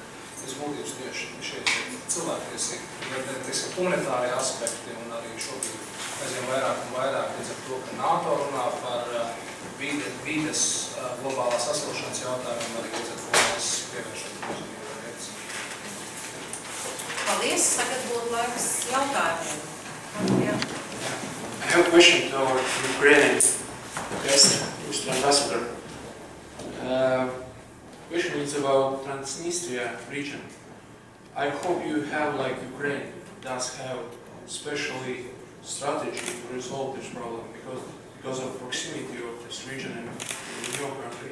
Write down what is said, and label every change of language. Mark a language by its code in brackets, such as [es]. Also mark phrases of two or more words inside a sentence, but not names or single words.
[lv] Es būtības tieši šeit humanitārie humanitārie aspekti, un arī šobrīd mēs zinām vairāk un vairāk līdz ar to, ka NATO runā par vides globālās sasilšanas jautājumiem, arī līdz ar to mēs pievēršam uzmanību vietas. Paldies, tagad būtu laiks jautājumiem. [en] I have a question to our Ukrainian guest, Mr. Ambassador. Question is about Transnistria region. I hope you have, like Ukraine does have, specially strategy to resolve this problem because of proximity of this region in your country.